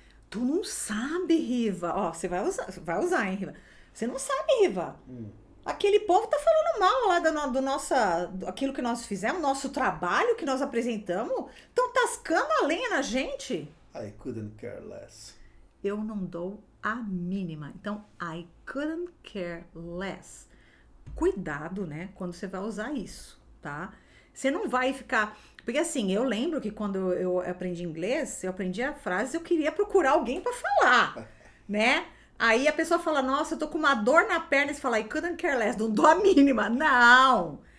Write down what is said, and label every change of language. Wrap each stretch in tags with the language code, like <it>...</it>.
<pt>Tu não sabe, Riva. Ó, você vai usar, hein, Riva? Você não sabe, Riva. Aquele povo tá falando mal lá aquilo que nós fizemos, nosso trabalho que nós apresentamos. Estão tascando a lenha na gente.</pt> <en>I couldn't care less.</en> <pt>Eu não dou a mínima. Então,</pt> <en>I couldn't care less.</en> <pt>Cuidado, né, quando você vai usar isso, tá? Você não vai ficar... Porque assim, eu lembro que quando eu aprendi inglês, eu aprendi a frase, eu queria procurar alguém pra falar, né? Aí a pessoa fala, nossa, eu tô com uma dor na perna, e você fala,</pt> <en>I couldn't care less,</en> <pt>não dou a mínima. Não!</pt>